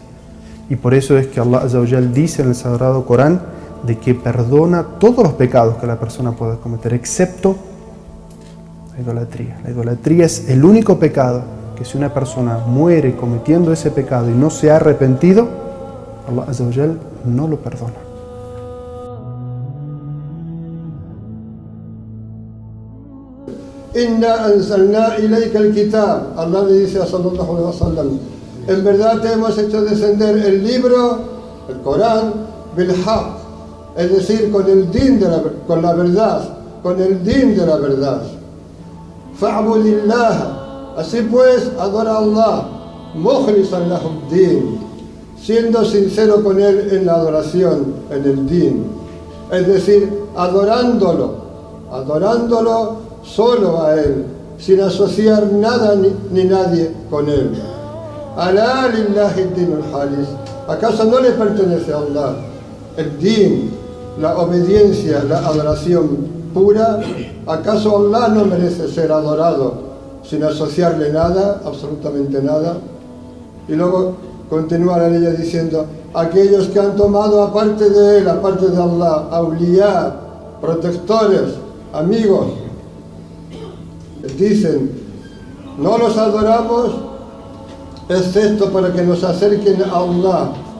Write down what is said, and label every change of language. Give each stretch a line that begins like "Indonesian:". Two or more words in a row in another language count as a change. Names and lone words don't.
Spanish: Y por eso es que
Arabic: الله عز وجل
Spanish: dice en el Sagrado Corán de que perdona todos los pecados que la persona pueda cometer, excepto la idolatría. La idolatría es el único pecado que si una persona muere cometiendo ese pecado y no se ha arrepentido,
Arabic: الله عز وجل
Spanish: no lo perdona.
Arabic: إنا أنزلنا إليك الكتاب.
Spanish: Allah le dice a
Arabic: صلى الله عليه وسلم,
Spanish: en verdad te hemos hecho descender el libro, el Corán,
Arabic: بالحق,
Spanish: es decir, con el din con la verdad, con el din de la verdad. Fa'budillah, así pues, adora a Allah,
Arabic: مخلصا له الدين,
Spanish: siendo sincero con él en la adoración, en el din, es decir, adorándolo solo a él, sin asociar nada ni nadie con él.
Arabic: ألا لله الدين الخالص.
Spanish: ¿Acaso no le pertenece a Allah el din, la obediencia, la adoración pura? ¿Acaso Allah no merece ser adorado sin asociarle nada, absolutamente nada? Y luego continúa la ley diciendo, aquellos que han tomado aparte de él, aparte de Allah, awliya, protectores, amigos, dicen, no los adoramos excepto para que nos acerquen a Allah.